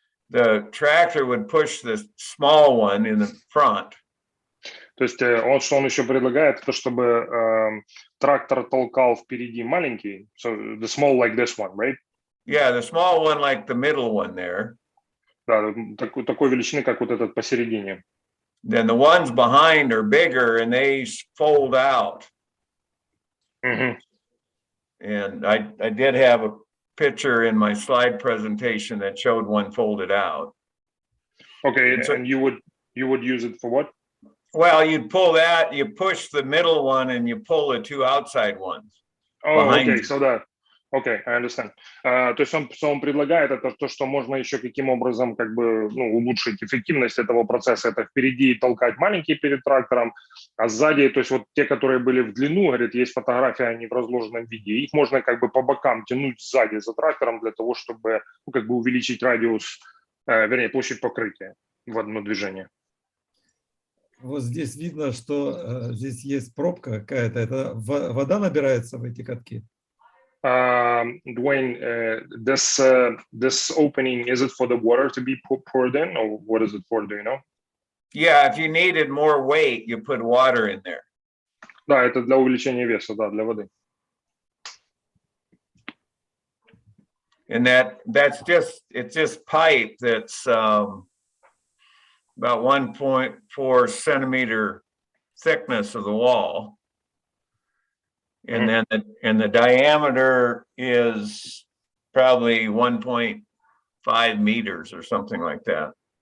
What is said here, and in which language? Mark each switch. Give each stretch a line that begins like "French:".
English: The tractor would push the small one in the front.
Russian: То есть что он еще предлагает, то чтобы трактор толкал впереди маленький,
English: so the small like this one, right? Yeah, the small one like the middle one there.
Russian: Да, такой величины, как вот этот посередине.
English: Then the ones behind are bigger and they fold out. Mm-hmm. And I did have a picture in my slide presentation that showed one folded out. Okay, and you would use it for what? Well, you'd pull that, you push the middle one, and you pull the two outside ones. Oh, okay, so Okay, I understand.
Russian: То есть он предлагает это то, что можно еще каким образом как бы улучшить эффективность этого процесса. Это впереди толкать маленькие перед трактором, а сзади, то есть вот те, которые были в длину, говорит, есть фотографии, они в разложенном виде. Их можно как бы по бокам тянуть сзади за трактором для того, чтобы как бы увеличить радиус, вернее, площадь покрытия в одно движение. Вот здесь видно, что здесь есть пробка какая-то. Это вода набирается в эти катки?
English: Dwayne, this opening, is it for the water to be poured in, or what is it for, do you know? Yeah, if you needed more weight, you put water in there.
Russian: Да, это для увеличения веса, да, для воды.
English: And it's just pipe that's about 1.4 centimeter thickness of the wall. And then the diameter is probably 1.5 meters or something like that.